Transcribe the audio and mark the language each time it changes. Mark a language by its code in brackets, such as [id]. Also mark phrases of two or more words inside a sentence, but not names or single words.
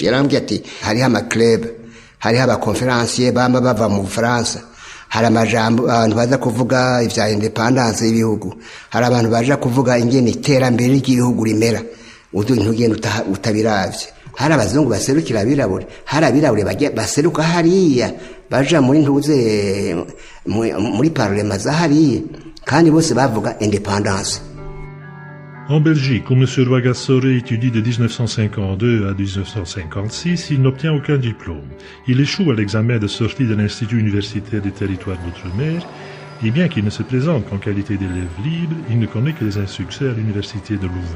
[rn] Yarambwiye ati hari ama club, hari aba conferencier bamba bava mu France, hari amajambo abantu baza kuvuga ivya independence y'ibihugu, hari abantu baje kuvuga ingene iterambere ry'igihugu rimera, ntugenda utabiravye. Hari abazungu baserukira abirabure, hari abirabure baseruka hariya baja muri ntuze muri parlement za hariya, kandi bose bavuga independence. [fr] En Belgique, où M. Rwagasore étudie de 1952 à 1956, il n'obtient aucun diplôme. Il échoue à l'examen de sortie de l'Institut universitaire des territoires d'outre-mer, et bien qu'il ne se présente qu'en qualité d'élève libre, il ne connaît que les insuccès à l'université de Louvain.